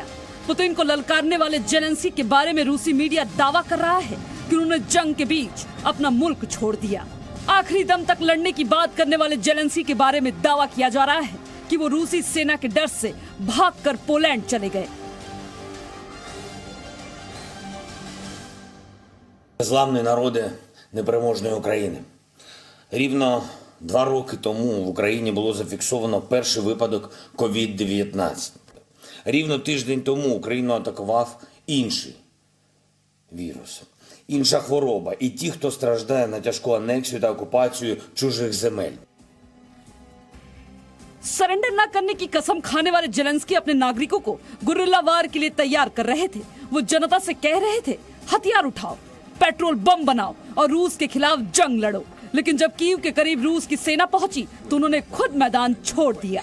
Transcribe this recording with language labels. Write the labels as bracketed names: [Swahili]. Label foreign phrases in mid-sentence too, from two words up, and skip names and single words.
[Hindi] पुतिन को ललकारने वाले ज़ेलेंस्की के बारे में रूसी मीडिया दावा कर रहा है कि उन्होंने जंग के बीच अपना मुल्क छोड़ दिया। आखिरी दम तक लड़ने की बात करने वाले ज़ेलेंस्की के बारे में दावा किया जा रहा है कि वो रूसी सेना के डर से भागकर पोलैंड चले गए। [Ukrainian] Незламні народи непереможної України. Рівно 2 роки тому в Україні було зафіксовано перший випадок COVID-19. Рівно тиждень тому Україну атакував інший вірус, інша хвороба і ті, хто страждає на тяжку анексію та окупацію чужих земель. [Hindi] सरेंडर न करने की कसम खाने वाले ज़ेलेंस्की अपने नागरिकों को [English] guerrilla war [Hindi] के लिए तैयार कर रहे थे। वो जनता से कह रहे थे, हथियार उठाओ, [English] petrol bomb [Hindi] बनाओ और रूस के खिलाफ जंग लड़ो। लेकिन जब कीव के करीब रूस की सेना पहुंची तो उन्होंने खुद मैदान छोड़ दिया।